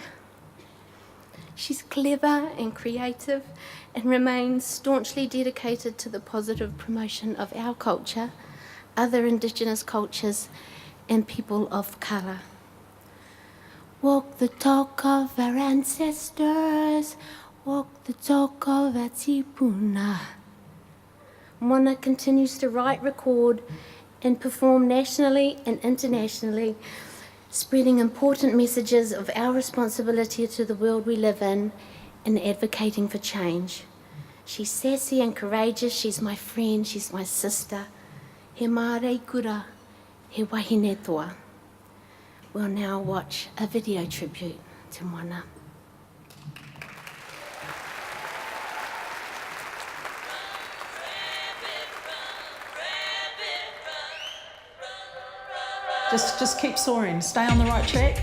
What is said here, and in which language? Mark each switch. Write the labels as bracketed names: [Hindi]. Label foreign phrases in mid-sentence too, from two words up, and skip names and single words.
[English] She's clever and creative and remains staunchly dedicated to the positive promotion of our culture, other Indigenous cultures, and people of colour. Walk the talk of our ancestors, walk the talk of our tipuna. Moana continues to write, record, and perform nationally and internationally, spreading important messages of our responsibility to the world we live in and advocating for change. She's sassy and courageous, she's my friend, she's my sister. [Māori] He mārei kura, he wahine toa. [English] We'll now watch a video tribute to Moana. Just keep soaring, stay on the right track.